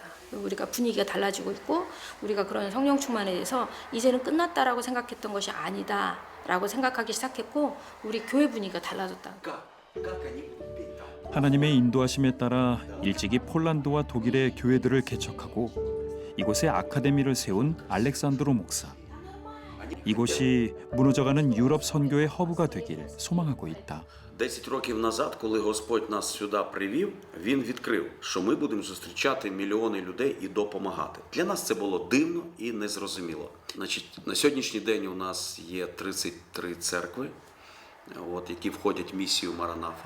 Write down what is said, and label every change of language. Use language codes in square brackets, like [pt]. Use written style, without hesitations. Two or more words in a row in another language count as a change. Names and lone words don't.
[ko] 우리가 분위기가 달라지고 있고 우리가 그런 성령 충만에 대해서 이제는 끝났다라고 생각했던 것이 아니다라고 생각하기 시작했고 우리 교회 분위기가 달라졌다. 하나님의 인도하심에 따라 일찍이 폴란드와 독일의 교회들을 개척하고 이곳에 아카데미를 세운 알렉산드로 목사. 이곳이 무너져가는 유럽 선교의 허브가 되길 소망하고 있다. [uk] 10 років назад, коли Господь нас сюди привів, Він відкрив, що ми будемо зустрічати мільйони людей і допомагати. Для нас це було дивно і незрозуміло. Значить, на сьогоднішній день у нас є 33 церкви, які входять в місію Маранафа.